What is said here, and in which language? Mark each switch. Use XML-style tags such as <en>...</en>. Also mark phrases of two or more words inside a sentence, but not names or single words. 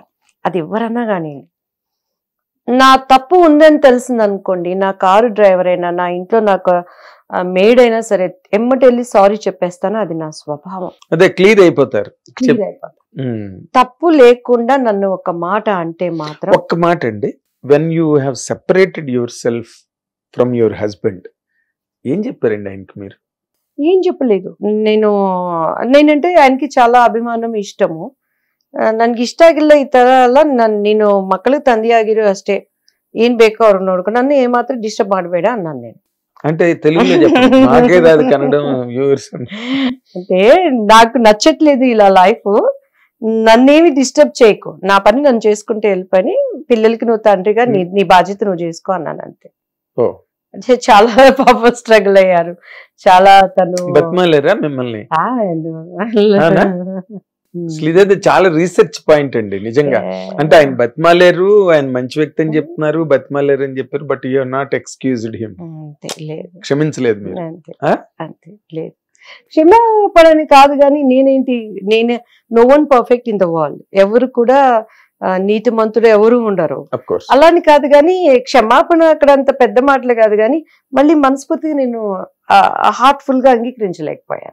<te>అది ఎవరన్నా కానీ, నా తప్పు ఉందని తెలిసింది అనుకోండి, నా</te> <en>car driver</en> <te>అయినా, నా ఇంట్లో నాకు మేడ్ అయినా సరే, ఎమ్మటెళ్ళి సారీ చెప్పేస్తాను. అది నా స్వభావం. అదే క్లియర్ అయిపోతారు. తప్పు లేకుండా నన్ను ఒక మాట అంటే మాత్రం. ఒక్క మాట అండి,</te> <en>When you have separated yourself from your husband,</en> <te>ఏం చెప్పారండి ఆయనకి మీరు? ఏం చెప్పలేదు. నేనంటే ఆయనకి చాలా అಭಿಮಾನ,</te> <kn>ಇಷ್ಟము. ನನಗೆ ಇಷ್ಟ ಆಗಿಲ್ಲ ಈ ತರ ಎಲ್ಲ. ನೀನು ಮಕ್ಕಳಿಗೆ ತಂದೆ ಆಗಿರೋ ಅಷ್ಟೇ, ಏನ್ ಬೇಕೋ ಅವ್ರು ನೋಡ್ಕೊ, ನನ್ನ ಏಮಾತ್ರ ಡಿಸ್ಟರ್ಬ್ ಮಾಡಬೇಡ</kn> <te>అన్నాను నేను. అంటే తెలుగులో చెప్పండి, నాకే రాదు కన్నడం. అంటే నాకు నచ్చట్లేదు ఇలా లైఫ్, నన్నేమి డిస్టర్బ్ చేయకు, నా పని నన్ను చేసుకుంటే వెళ్ళిపోయి, పిల్లలకి నువ్వు తండ్రిగా నీ బాధ్యత నువ్వు చేసుకో అన్నాను అంతే. అంటే చాలా పాపం స్ట్రగుల్ అయ్యారు, చాలా తను బతిమాలేరా మిమ్మల్ని? అవునా? ఇదే చాలా</te> <en>research point</en> <te>అండి నిజంగా. అంటే ఆయన బతిమాలేరు, ఆయన మంచి వ్యక్తి అని చెప్తున్నారు, బతిమాలేరు అని చెప్పారు,</te> <en>But you are not excused him.</en> <te>క్షమించలేదు మీరు? అంతే లేదు, క్షమాపణని కాదు, కానీ నేను</te> <en>no one perfect in the world.</en> <te>ఎవరు కూడా నీతిమంతుడు ఎవరు ఉండరు, అలాని కాదు. కానీ క్షమాపణ అక్కడ అంత పెద్ద మాటలు కాదు, కానీ మళ్ళీ మనస్ఫూర్తిగా నేను హార్ట్ఫుల్ గా అంగీకరించలేకపోయాను.</te>